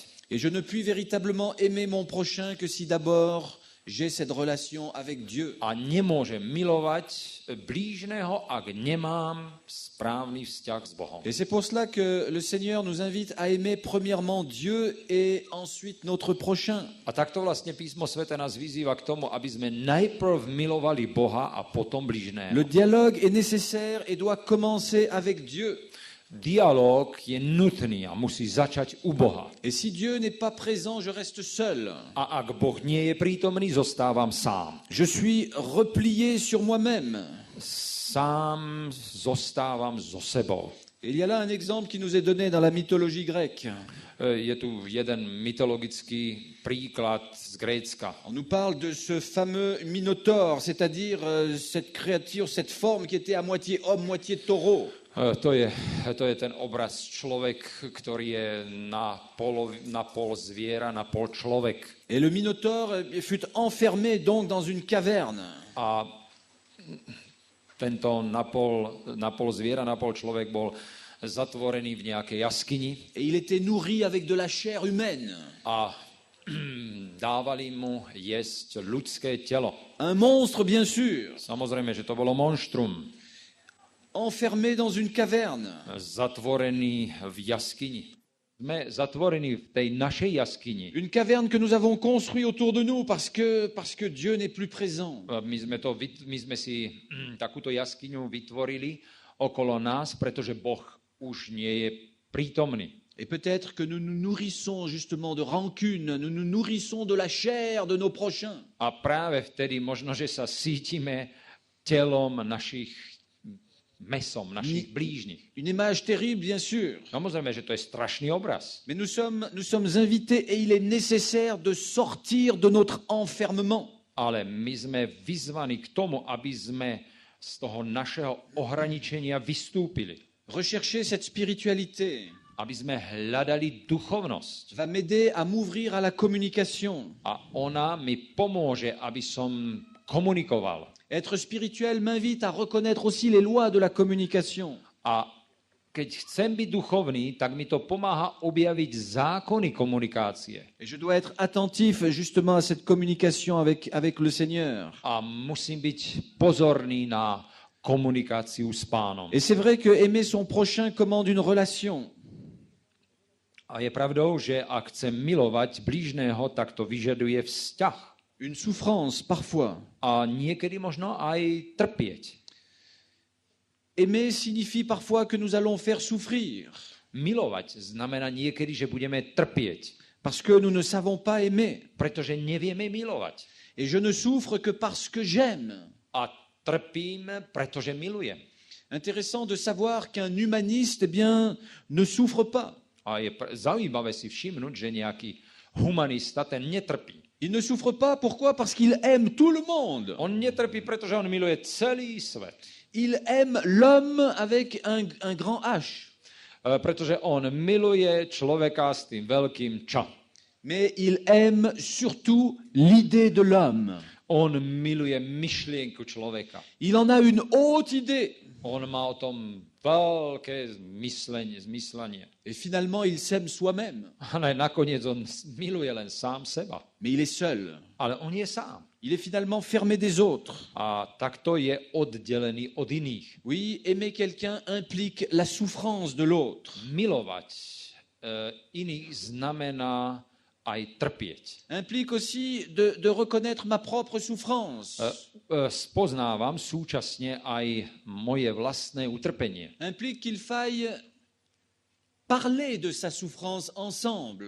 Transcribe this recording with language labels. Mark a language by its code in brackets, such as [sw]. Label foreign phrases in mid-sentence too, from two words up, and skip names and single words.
[fr] Et je ne puis véritablement aimer mon prochain que si d'abord j'ai cette relation avec Dieu. [sk] A nemôžem milovať blížneho, ak nemám správny vzťah s Bohom. [fr] Et c'est pour cela que le Seigneur nous invite à aimer premièrement Dieu et ensuite notre prochain. [sk] A takto vlastne písmo svete nás vyzýva k tomu, aby sme najprv milovali Boha a potom blížneho. [fr] Le dialogue est nécessaire et doit commencer avec Dieu. [sk] Dialóg je nutný a musí začať u Boha. [fr] Et si Dieu n'est pas présent, je reste seul. [sk] A ak Boh nie je prítomný, zostávam sám. [fr] Je suis replié sur moi-même. [sk] Sám zostávam so sebou. [fr] Et il y a là un exemple qui nous est donné dans la mythologie grecque. [sk] Je tu jeden mytologický príklad z Grécka. [fr] On nous parle de ce fameux Minotaure, c'est-à-dire cette créature, cette forme qui était à moitié homme, moitié taureau. [sk] To je ten obraz človek, ktorý je na pol zviera, na pol človek. [fr] Et le Minotaure fut enfermé donc dans une caverne. [sk] A tento na pol zviera, na pol človek bol zatvorený v nejakej jaskyni. [fr] Et il était nourri avec de la chair humaine. [sk] A dávali mu jesť ľudské telo. [fr] Un monstre, bien sûr, [sk] Samozrejme, že to bolo monštrum. [fr] enfermé dans une caverne. [sk] Zatvorený v jaskyni. Sme zatvorení v tej našej jaskyni. [fr] Une caverne que nous avons construite autour de nous parce que Dieu n'est plus présent. [sk] My sme si takúto jaskyňu vytvorili okolo nás, pretože Boh už nie je prítomný. [fr] Et peut-être que nous nous nourrissons justement de rancune, nous nous nourrissons de la chair de nos prochains. [sk] A práve vtedy možno, že sa cítime telom mesom našich blížnych. [fr] Une image terrible, bien sûr. [sk] Samozrejme, že to je strašný obraz. [fr] Mais nous sommes invités et il est nécessaire de sortir de notre enfermement. [sk] Ale my sme vyzvaní k tomu, aby sme z toho našeho ohraničenia vystúpili. [fr] Rechercher cette spiritualité [sk] Aby sme hľadali duchovnosť. [fr] va m'aider à m'ouvrir à la communication. [sk] A ona mi pomôže, aby som komunikoval. [fr] Être spirituel m'invite à reconnaître aussi les lois de la communication. [sk] A keď chcem byť duchovný, tak mi to pomáha objaviť zákony komunikácie. [fr] Et je dois être attentif justement à cette communication avec le Seigneur. [sk] A musím byť pozorný na komunikáciu s Pánom. [fr] Et c'est vrai que aimer son prochain commande une relation. [sk] A je pravdou, že ak chcem milovať blížneho, tak to vyžaduje vzťah. [fr] Une souffrance parfois. [sk] A niekedy možno aj trpieť. [fr] Aimer signifie parfois que nous allons faire souffrir. [sk] Milovať znamená niekedy, že budeme trpieť. [fr] Parce que nous ne savons pas aimer. [sk] Pretože nevieme milovať. [fr] Et je ne souffre que parce que j'aime. [sk] A trpím, pretože milujem. [fr] Intéressant de savoir qu'un humaniste, eh bien, ne souffre pas. [sk] A je zaujímavé si všimnúť, že nejaký humanista ten netrpí. [fr] Il ne souffre pas, pourquoi? Parce qu'il aime tout le monde. [sk] On netrpí, pretože on miluje celý svet. [fr] Il aime l'homme avec un grand H. [sk] Pretože on miluje človeka s tým veľkým Č. [fr] Mais il aime surtout l'idée de l'homme. [sk] On miluje myšlienku človeka. [fr] Il en a une haute idée. [sk] On má o tom veľké zmyslenie. [fr] Et finalement, il s'aime soi-même. [sk] Ale nakoniec on miluje len sám seba. [fr] Mais il est seul. [sk] Ale on je sám. [fr] Il est finalement fermé des autres. [sk] A takto je oddelený od iných. [fr] Oui, aimer quelqu'un implique la souffrance de l'autre. [sk] Milovať iných znamená aj trpieť. [fr] Implique aussi de reconnaître ma propre souffrance. [sk] Spoznávam súčasne aj moje vlastné utrpenie. [fr] Implique qu'il faille parler de sa souffrance ensemble.